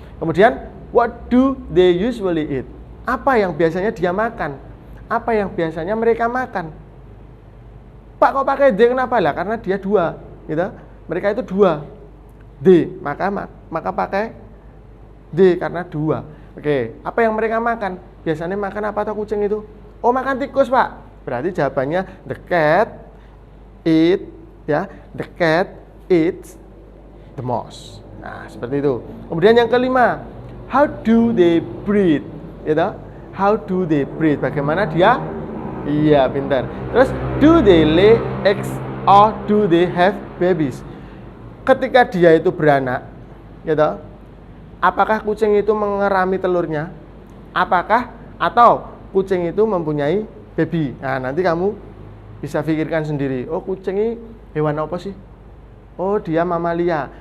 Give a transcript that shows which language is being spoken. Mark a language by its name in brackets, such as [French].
[English] Kemudian, what do they usually eat? [Indonesian] Apa yang biasanya dia makan? Apa yang biasanya mereka makan? Pak, kok pakai they kenapa? Lah, karena dia dua, gitu. Mereka itu dua. They, maka pakai they karena dua. Oke, apa yang mereka makan? Biasanya makan apa atau kucing itu? Oh, makan tikus, Pak. Berarti jawabannya [English] the cat eat, [Indonesian] ya. [English] The cat eats the mouse. [Indonesian] Nah, seperti itu. Kemudian yang kelima, [English] how do they breathe? [Indonesian] Gitu. [English] How do they breathe? [Indonesian] Bagaimana dia? Iya, pintar. [English] Terus, do they lay eggs or do they have babies? [Indonesian] Ketika dia itu beranak, gitu. Apakah kucing itu mengerami telurnya? Apakah atau kucing itu mempunyai baby? Nah, nanti kamu bisa pikirkan sendiri. Oh, kucing ini hewan apa sih? Oh, dia mamalia.